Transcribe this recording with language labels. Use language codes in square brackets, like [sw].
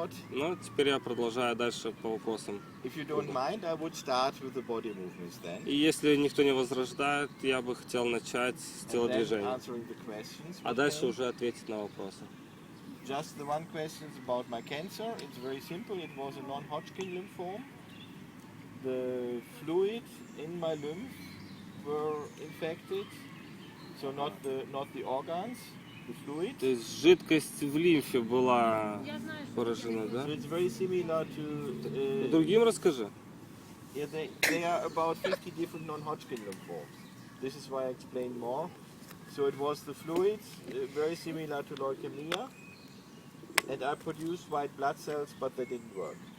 [ru] Ну, теперь я продолжаю дальше по вопросам. И если никто не возражает, я бы хотел начать с телодвижения, а дальше уже ответить на вопросы. [en] Just the one question about my cancer. It's very simple. It was a non-Hodgkin lymphoma. The fluid in my lymph were infected, so not the organs, the fluid. [ru] То есть жидкость в лимфе была поражена, да? [en] So it's very similar to. [ru] Другим расскажи. [en] Yeah, they are about 50 different non-Hodgkin lymphomas. This is why I explain more. So it was the fluid, very similar to leukemia. And I produced white blood cells, but they didn't work.